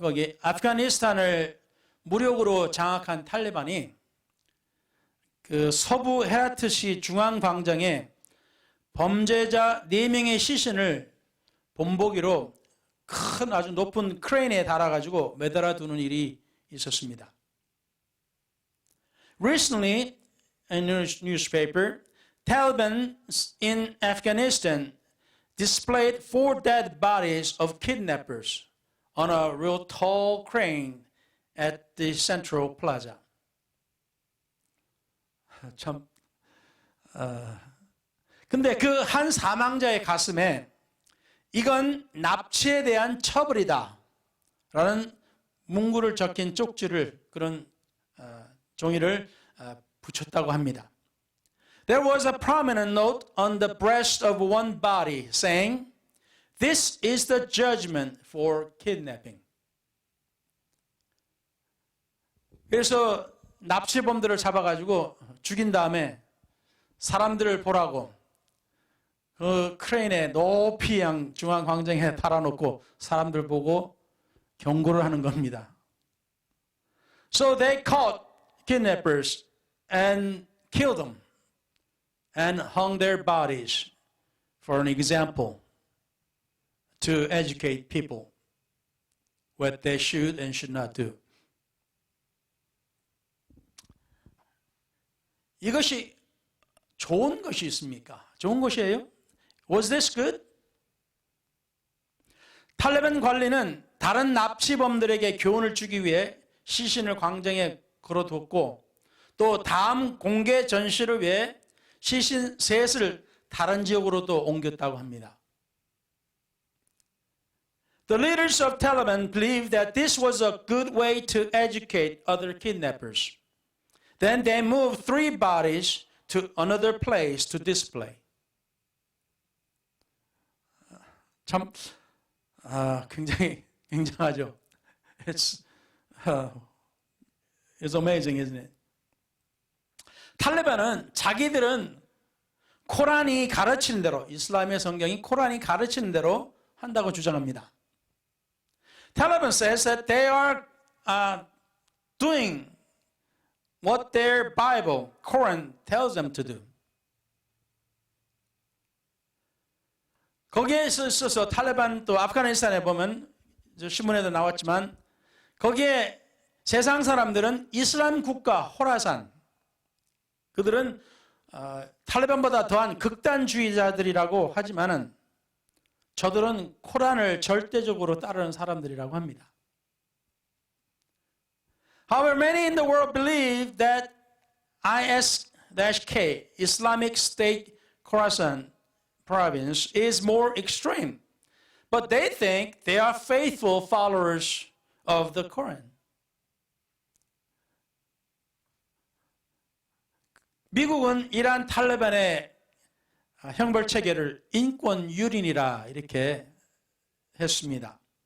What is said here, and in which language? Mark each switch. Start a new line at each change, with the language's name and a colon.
Korean: 거기 아프가니스탄을 무력으로 장악한 탈레반이 그 서부 헤라트시 중앙광장에 범죄자 4명의 시신을 본보기로 큰 아주 높은 크레인에 달아가지고 매달아 두는 일이 있었습니다.
English: Recently, in a newspaper, Taliban in Afghanistan displayed 4 dead bodies of kidnappers on a real tall crane at the Central Plaza.
Korean: 참, 근데 그 한 사망자의 가슴에 이건 납치에 대한 처벌이다 라는 문구를 적힌 쪽지를 그런 종이를 붙였다고 합니다.
English: There was a prominent note on the breast of one body saying, "This is the judgment for kidnapping."
Korean: 그래서 납치범들을 잡아가지고 죽인 다음에 사람들을 보라고 그 크레인에 높이 중앙 광장에 달아놓고 사람들 보고 경고를 하는 겁니다.
English: So they caught kidnappers and killed them and hung their bodies for an example to educate people what they should and should not do.
Korean: 이것이 좋은 것이 있습니까? 좋은 것이에요?
English: Was this good?
Korean: 탈레반 관리는 다른 납치범들에게 교훈을 주기 위해 시신을 광장에 걸어뒀고 또 다음 공개 전시를 위해 시신 셋을 다른 지역으로도 옮겼다고 합니다.
English: The leaders of Taliban believed that this was a good way to educate other kidnappers. Then they moved 3 bodies to another place to display.
Korean: 참 굉장히 굉장하죠.
English: It's amazing, isn't it?
Korean: 탈레반은 자기들은 코란이 가르치는 대로 이슬람의 성경이 코란이 가르치는 대로 한다고 주장합니다.
English: Taliban says that they are doing what their Bible, Quran, tells them to do.
Korean: 거기에 있어서 탈레반 또 아프가니스탄에 보면 신문에도 나왔지만 거기에 세상 사람들은 이슬람 국가 호라산 그들은 탈레반보다 더한 극단주의자들이라고 하지만은 저들은 코란을 절대적으로 따르는 사람들이라고 합니다.
English: However, many in the world believe that IS-K, Islamic State Khorasan province, is more extreme. But they think they are faithful followers of the Quran.
Korean: 미국은 이러한 탈레반의 형벌 체계를 인권 유린이라 이렇게 했습니다.